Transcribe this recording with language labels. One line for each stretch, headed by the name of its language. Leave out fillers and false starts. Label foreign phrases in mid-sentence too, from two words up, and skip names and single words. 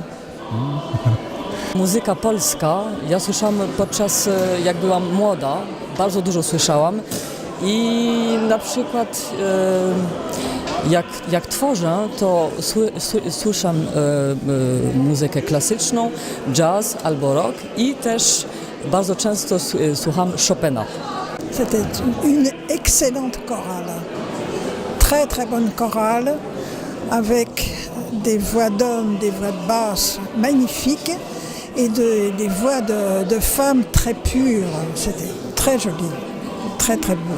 Polish: Muzyka polska, ja słyszałam podczas, jak byłam młoda, bardzo dużo słyszałam i na przykład jak tworzę, to słyszam muzykę klasyczną, jazz albo rock i też bardzo często słucham Chopina.
French: C'était une excellente chorale, très très bonne chorale, avec des voix d'hommes, des voix de basse magnifiques et des voix de femmes très pures. C'était très joli, très très beau.